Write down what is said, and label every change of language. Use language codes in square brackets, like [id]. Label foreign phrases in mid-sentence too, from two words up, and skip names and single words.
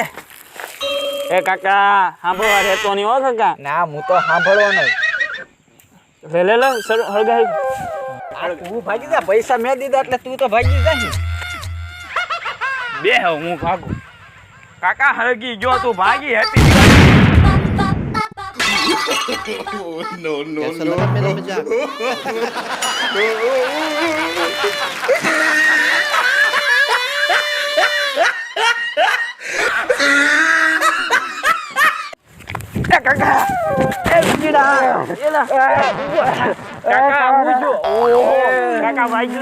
[gu] એ કાકા સાંભળવા રહેતો નહીં હો કાકા. ના હું તો સાંભળવાનો લે સર હળગાઈ. તું ભાગી જા, પૈસા મેં દીધા એટલે તું તો ભાગી જા. બે હવે હું ભાગું. કાકા હળગી જો તું ભાગી હેપી દિવાળી. [hi] कैसा लगा मेरा मजाक? [gu] કાકા એ બીડા એલા કાકા આવું જો કાકા ભાઈ